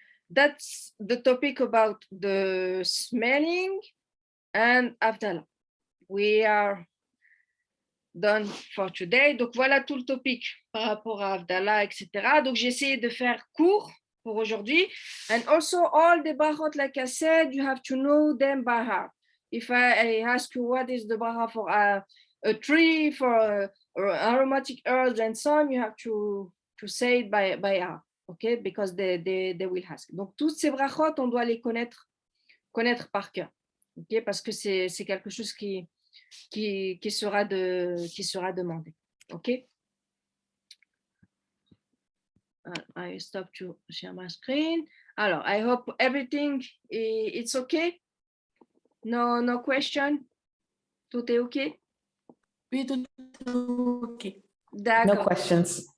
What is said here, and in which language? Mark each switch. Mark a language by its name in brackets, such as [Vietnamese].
[English] That's the topic about the smelling and Havdalah. We are done for today. [French] Donc, voilà tout le topic par rapport à Havdalah, etc. Donc, j'ai essayé de faire court pour aujourd'hui. [English] And also, all the brachot, like I said, you have to know them by heart. If I ask you what is the bracha for a tree, for aromatic herbs and so on, you have to say it by heart. Okay, because they will ask. [French] Donc, toutes ces brachot, on doit les connaître par cœur. Okay, parce que c'est quelque chose qui sera demandé. [English] Okay. I stop to share my screen. Alors, I hope everything it's okay. No question. [French] Tout est okay. Oui, tout est OK. D'accord. [English] No questions.